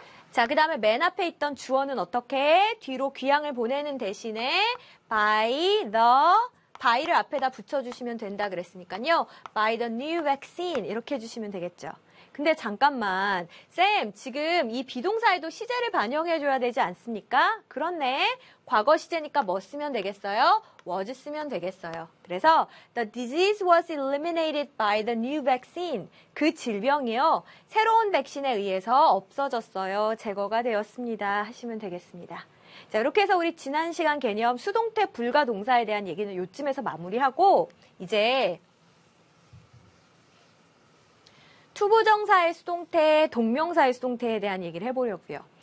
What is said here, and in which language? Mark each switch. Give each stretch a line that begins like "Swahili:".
Korean: 자, 그 다음에 맨 앞에 있던 주어는 어떻게? 뒤로 귀향을 보내는 대신에 by the, by를 앞에다 붙여주시면 된다 그랬으니까요.
English: by the new vaccine
Korean: 이렇게 해주시면 되겠죠. 근데 잠깐만, 쌤, 지금 이 비동사에도 시제를 반영해줘야 되지 않습니까? 그렇네. 과거 시제니까 뭐 쓰면 되겠어요? was 쓰면 되겠어요. 그래서
English: the disease was eliminated by the new vaccine.
Korean: 그 질병이요. 새로운 백신에 의해서 없어졌어요. 제거가 되었습니다. 하시면 되겠습니다. 자, 이렇게 해서 우리 지난 시간 개념 수동태 불가 동사에 대한 얘기는 요쯤에서 마무리하고 이제 투부정사의 수동태, 동명사의 수동태에 대한 얘기를 해보려고요.